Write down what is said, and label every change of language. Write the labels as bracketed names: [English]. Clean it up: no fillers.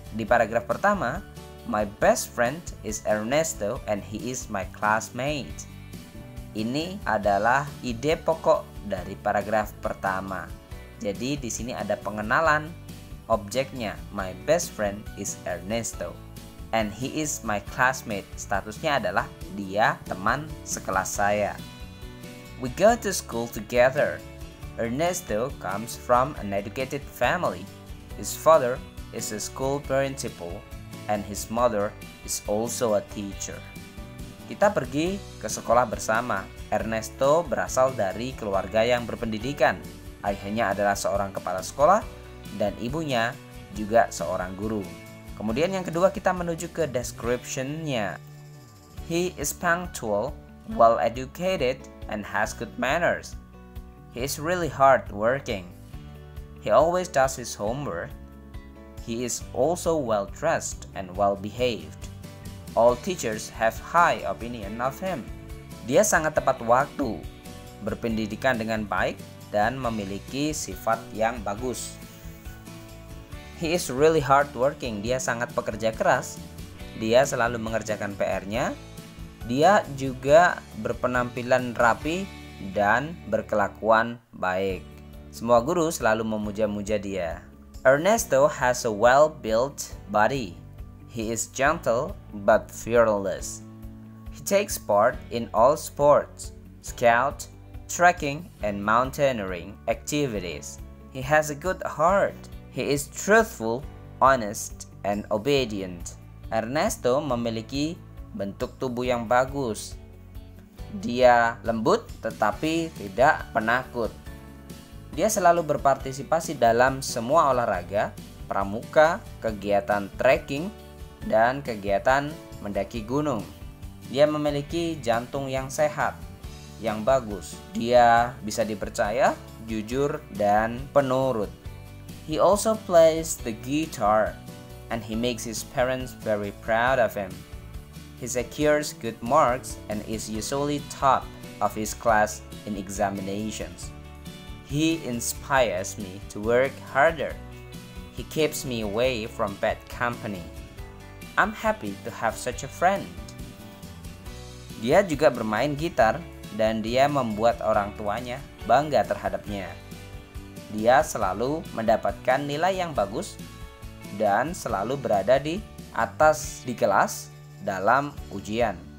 [Indonesian] Di paragraf pertama, [English] My best friend is Ernesto and he is my classmate. [Indonesian] Ini adalah ide pokok dari paragraf pertama. Jadi di sini ada pengenalan objeknya. My best friend is Ernesto and he is my classmate. Statusnya adalah dia teman sekelas saya. [English] We go to school together. Ernesto comes from an educated family. His father is a school principal and his mother is also a teacher. [Indonesian] Kita pergi ke sekolah bersama. Ernesto berasal dari keluarga yang berpendidikan. Ayahnya adalah seorang kepala sekolah dan ibunya juga seorang guru. Kemudian yang kedua kita menuju ke description-nya. [English] He is punctual, well educated, and has good manners. He is really hard working. He always does his homework. He is also well dressed and well behaved. All teachers have high opinion of him. [Indonesian] Dia sangat tepat waktu, berpendidikan dengan baik, dan memiliki sifat yang bagus. [English] He is really hard working. [Indonesian] Dia sangat pekerja keras. Dia selalu mengerjakan PR-nya. Dia juga berpenampilan rapi dan berkelakuan baik. Semua guru selalu memuja-muja dia. [English] Ernesto has a well-built body. He is gentle but fearless. He takes part in all sports, scout, trekking, and mountaineering activities. He has a good heart. He is truthful, honest, and obedient. [Indonesian] Ernesto memiliki bentuk tubuh yang bagus. Dia lembut tetapi tidak penakut. Dia selalu berpartisipasi dalam semua olahraga, pramuka, kegiatan trekking, dan kegiatan mendaki gunung. Dia memiliki jantung yang sehat, yang bagus. Dia bisa dipercaya, jujur, dan penurut. [English] He also plays the guitar, and he makes his parents very proud of him. He secures good marks and is usually top of his class in examinations. He inspires me to work harder. He keeps me away from bad company. I'm happy to have such a friend. [Indonesian] Dia juga bermain gitar dan dia membuat orang tuanya bangga terhadapnya. Dia selalu mendapatkan nilai yang bagus dan selalu berada di atas di kelas dalam ujian.